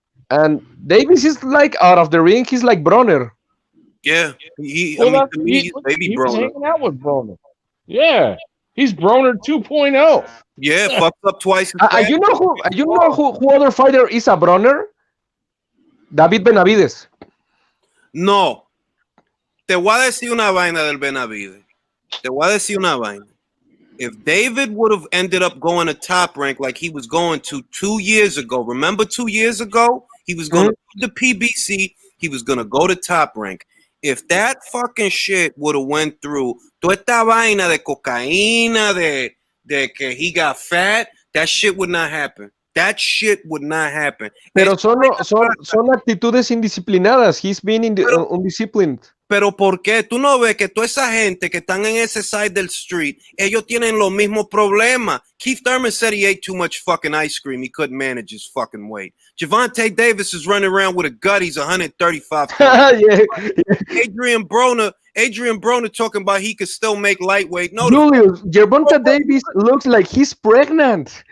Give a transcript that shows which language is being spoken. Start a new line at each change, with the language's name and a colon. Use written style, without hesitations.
English: And Davis is like out of the ring. He's like Bronner. Yeah, he's baby Broner. Hanging out with Broner. Yeah, he's Broner 2.0. Yeah, fucked up twice. You know who other fighter is a Bronner? David Benavides. No.
Spanish: Te voy a decir una vaina del Benavides. Te voy a decir una vaina.
English: If David would have ended up going to Top Rank like he was going to 2 years ago, remember 2 years ago? He was going to the PBC. He was going to go to Top Rank. If that fucking shit would have went through,
Spanish: toda esta vaina de cocaína, de que
English: he got fat, that shit would not happen. That shit would not happen.
Spanish: Pero son actitudes indisciplinadas.
English: He's been undisciplined.
Spanish: Pero ¿por qué? Tú no ves que toda esa gente que están en ese side del street, ellos tienen los mismos problemas.
English: Keith Thurman said he ate too much fucking ice cream. He couldn't manage his fucking weight. Javante Davis is running around with a gut. He's 135 pounds. Adrian Broner talking about he could still make lightweight. No, Julius, Gervonta Davis looks like he's pregnant.